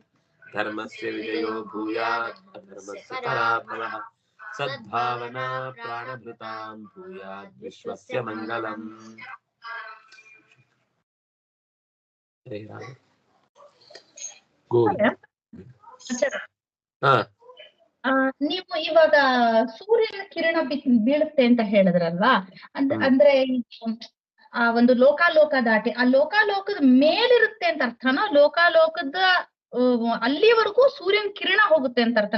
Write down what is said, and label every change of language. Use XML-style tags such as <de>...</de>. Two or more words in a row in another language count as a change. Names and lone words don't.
<sa>ಧರ್ಮಸ್ಯ ವಿಜಯೋ ಭೂಯಾತ್ ಅಧರ್ಮಸ್ಯ ಪರಾಭವಃ. ಸದ್ಭಾವನಾ ಪ್ರಾಣಭೃತಾಂ ಭೂಯಾತ್ ವಿಶ್ವಸ್ಯ ಮಂಗಲಂ. ಹರೇ ರಾಮ. ಗೋವಿಂದ. ಹಾ,</sa> <kn>ನೀವು ಇವಾಗ ಸೂರ್ಯನ ಕಿರಣ ಬೀಳುತ್ತೆ ಅಂತ ಹೇಳಿದ್ರಲ್ವಾ, ಅಂದ್ರೆ ಆ ಒಂದು ಲೋಕಾಲೋಕ ದಾಟಿ ಆ ಲೋಕಾಲೋಕದ ಮೇಲಿರುತ್ತೆ ಅಂತ ಅರ್ಥನಾ? ಲೋಕಾಲೋಕದ ಅಲ್ಲಿವರೆಗೂ ಸೂರ್ಯನ ಕಿರಣ ಹೋಗುತ್ತೆ ಅಂತ ಅರ್ಥನ?</kn>